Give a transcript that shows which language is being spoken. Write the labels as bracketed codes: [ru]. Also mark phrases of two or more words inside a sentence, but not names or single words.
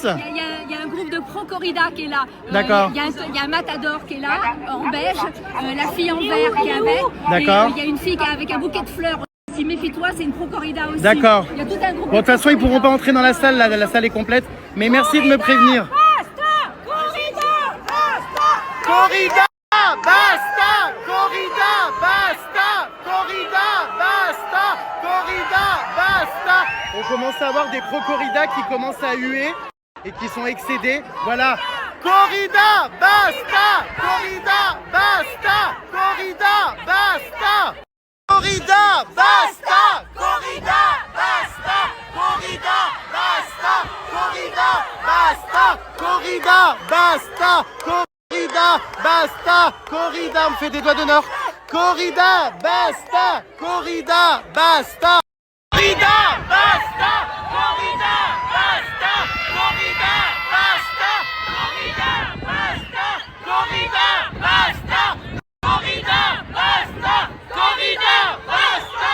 [fr] Il y a un groupe de pro-corrida qui est là. D'accord. Il y a un matador qui est là, en beige, la fille en vert qui est avec. D'accord. Il y a une fille qui est avec un bouquet de fleurs. Si méfie-toi, c'est une pro-corrida aussi. D'accord. Il y a tout un groupe. Bon, de toute façon, ils ne pourront pas entrer dans la salle, la salle est complète. Mais merci de me prévenir. Corrida, basta! Corrida, basta! Corrida, basta! Corrida, basta! On commence à avoir des pro-corrida qui commencent à huer et qui sont excédés. Voilà. Corrida, basta! Corrida, basta! Corrida, basta! Corrida, basta! Corrida, basta! Corrida, basta! Corrida, basta! Corrida, basta! Corrida, basta! Corrida, on me fait des doigts d'honneur. Corrida, basta! Corrida, basta! Corrida, basta! Corrida, basta! Corrida, basta! Corrida, basta! Corrida, basta! Corrida, basta!